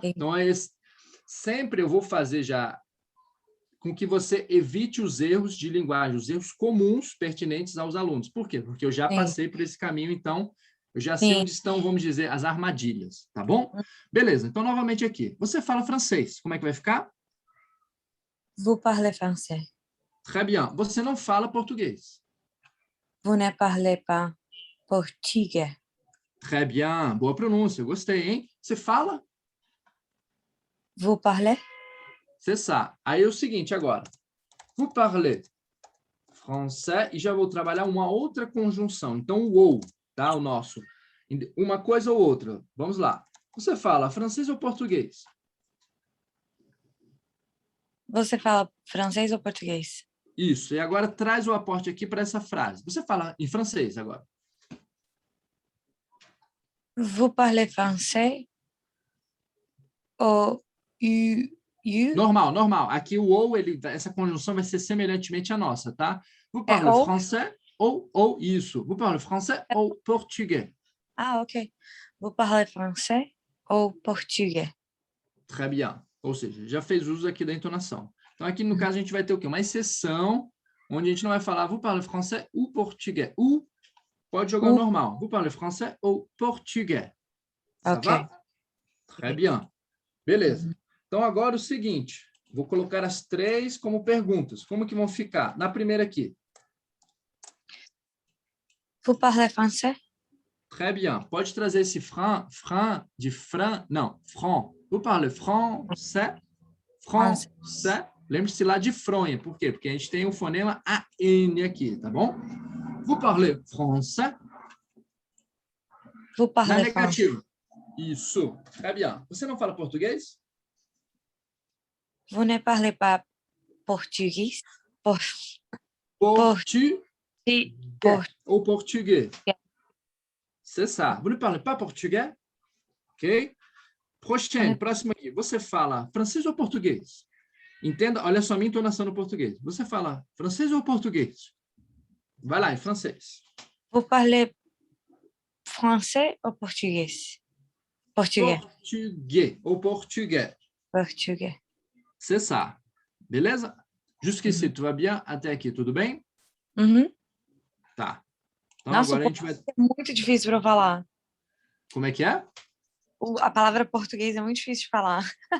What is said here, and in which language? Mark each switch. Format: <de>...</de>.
<pt>Então, sempre eu vou fazer já com que você evite os erros de linguagem, os erros comuns pertinentes aos alunos. Por quê? Porque eu já passei por esse caminho, então eu já sei onde estão, vamos dizer, as armadilhas, tá bom? Beleza, então novamente aqui. Você fala francês, como é que vai ficar?</pt> <fr>Vous parlez français. Très bien.</fr> <pt>Você não fala português.</pt> <fr>Vous ne parlez pas portugais. Très bien.</fr> <pt>Boa pronúncia, gostei, hein? Você fala?</pt> <fr>Vous parlez? C'est ça.</fr> <pt>Aí é o seguinte agora.</pt> <fr>Vous parlez français</fr> <pt>e já vou trabalhar uma outra conjunção. Então, o ou, tá? O nosso. Uma coisa ou outra. Vamos lá. Você fala francês ou português? Você fala francês ou português? Isso. E agora traz o aporte aqui para essa frase. Você fala em francês agora.</pt> <fr>Vous parlez français ou</fr> <pt>Normal. Aqui o ou, essa conjunção vai ser semelhantemente à nossa, tá?</pt> <fr>Vous parlez français</fr> <pt>ou isso.</pt> <fr>Vous parlez français ou português. Ah, ok. Vous parlez français ou português. Très bien.</fr> <pt>Ou seja, já fez uso aqui da entonação. Então, aqui no caso, a gente vai ter o quê? Uma exceção, onde a gente não vai falar</pt> <fr>vous parlez français ou</fr> <pt>português. Ou pode jogar normal.</pt> <fr>Vous parlez français ou português. Ça va? Très bien.</fr> <pt>Beleza. Então, agora o seguinte. Vou colocar as três como perguntas. Como que vão ficar? Na primeira aqui.</pt> <fr>Vous parlez français? Très bien.</fr> <pt>Pode trazer esse franc de franc. Não, franc.</pt> <fr>Vous parlez français? Français.</fr> <pt>Lembre-se lá de fronha. Por quê? Porque a gente tem o fonema AN aqui, tá bom?</pt> <fr>Vous parlez français? Vous parlez</fr> <pt>na negativa. Isso.</pt> <fr>Très bien.</fr> <pt>Você não fala português?</pt> <fr>Vous ne parlez pas portugais?</fr> <pt>Ou português.</pt> <fr>C'est ça. Vous ne parlez pas português?</fr> <pt>Ok? Próximo aqui. Você fala francês ou português? Entenda, olha só a minha entonação no português. Você fala francês ou português? Vai lá, em francês.</pt> <fr>Vous parlez français ou português?</fr> <pt>Português. Português ou português. Português.</pt> <fr>C'est ça.</fr> <pt>Beleza?</pt> <fr>Jusqu'ici, tu vas bien?</fr> <pt>Até aqui, tudo bem? Uhum. Tá. Então, Nossa, agora a gente vai... é muito difícil para falar. Como é que é? A palavra português é muito difícil de falar.</pt>